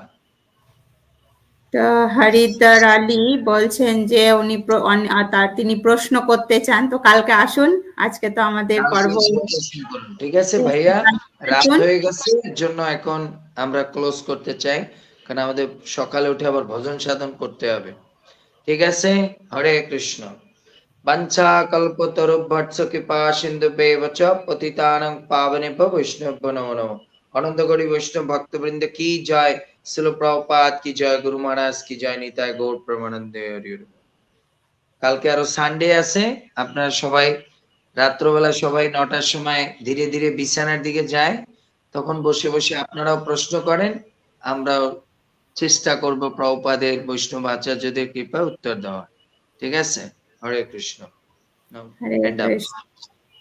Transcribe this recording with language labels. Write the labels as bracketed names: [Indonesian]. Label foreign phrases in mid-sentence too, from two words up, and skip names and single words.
[Bangla] তো হরিদ্বার আলী বলছেন যে উনি তিনি প্রশ্ন করতে চান, তো কালকে আসুন, আজকে তো আমাদের কালকে পর্ব এসে প্রশ্ন করুন। ঠিক আছে ভাইয়া, রাত আসুন। হয়ে গেছে, এর জন্য এখন আমরা ক্লোজ করতে চাই, কারণ আমাদের সকালে উঠে আবার ভজন সাধন করতে হবে। ঠিক আছে? হরে কৃষ্ণ। [Sanskrit] বাঞ্ছা কল্পতরুভ্যর্থ কৃপা সিন্ধুভ্যেব চ পতিতানাং পাবনেভ্যো বৈষ্ণবভ্যো নমো নমঃ। [Bangla] অনন্ত কোটি বৈষ্ণব ভক্তবৃন্দ কি জয়, শ্রীল প্রভুপাদ কি জয়, গুরু মহারাজ কি জয়, নিতাই গৌর প্রেমানন্দে হরি হরি। কালকে আরো সানডে আছে, আপনারা সবাই রাত্রবেলা সবাই 9টার সময় ধীরে ধীরে বিছানার দিকে যায়, তখন বসে বসে আপনারাও প্রশ্ন করেন, আমরাও চেষ্টা করব প্রভুপাদের বৈষ্ণব আচার্যদের কৃপায় উত্তর দেওয়ার। ঠিক আছে? হরে কৃষ্ণ। Now, Hare [English] hand up. Krishna.